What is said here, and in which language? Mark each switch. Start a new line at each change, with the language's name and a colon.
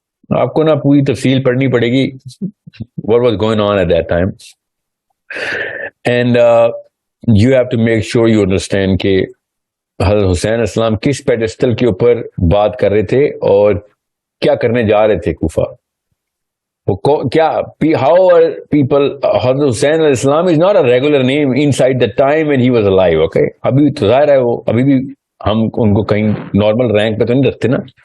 Urdu: آپ کو نا پوری تفصیل پڑھنی پڑے گی
English: what was going on at that time, and you have to make sure you understand
Urdu: کہ حضرت حسین علیہ السلام کس پیڈسٹل کے اوپر بات کر رہے تھے اور کیا کرنے جا رہے تھے کوفہ. کیا
English: how are people Hazrat Hussain علیہ السلام is not a regular name inside the time when he was alive.
Urdu: Okay, ابھی تو ظاہر ہے وہ ابھی بھی ہم ان کو کہیں نارمل رینک پہ تو نہیں رکھتے نا.